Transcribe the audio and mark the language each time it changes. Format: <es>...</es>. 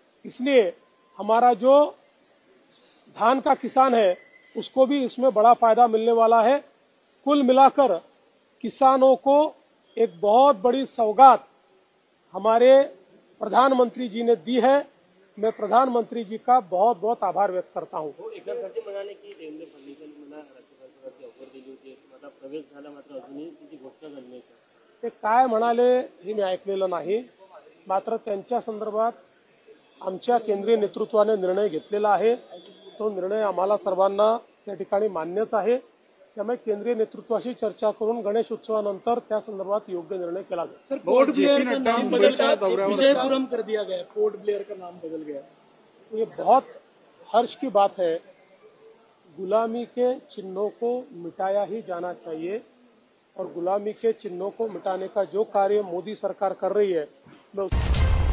<hi>इसलिए हमारा जो धान का किसान है उसको भी इसमें बड़ा फायदा मिलने वाला है। कुल मिलाकर किसानों को एक बहुत बड़ी सौगात हमारे प्रधानमंत्री जी ने दी है। मैं प्रधानमंत्री जी का बहुत बहुत आभार व्यक्त करता हूं।</hi> <mr>एकनाथ खडसे म्हणाले की देवेंद्र फडणवीसांनी मला राज्यपालांवरती ऑफर दिली होती, आपला प्रवेश झाला, मात्र अजूनही तिची घोषणा झाली नाही. ते काय म्हणाले हे मी ऐकलेलं नाही. मात्र त्यांच्या संदर्भात आमच्या केंद्रीय नेतृत्वाने निर्णय घेतलेला आहे. तो निर्णय आम्हाला सर्वांना त्या ठिकाणी मान्यच आहे. त्यामुळे केंद्रीय नेतृत्वाशी चर्चा करून गणेश उत्सवानंतर त्या संदर्भात योग्य निर्णय केला जाईल.</mr> <hi>सर, पोर्ट ब्लेयर का नाम बदलकर विजयपुरम कर दिया गया, पोर्ट ब्लेयर का नाम बदल गया. ये बहुत हर्ष की बात है. गुलामी के चिन्हों को मिटाया ही जाना चाहिए और गुलामी के चिन्हों को मिटाने का जो कार्य मोदी सरकार कर रही है मैं</hi>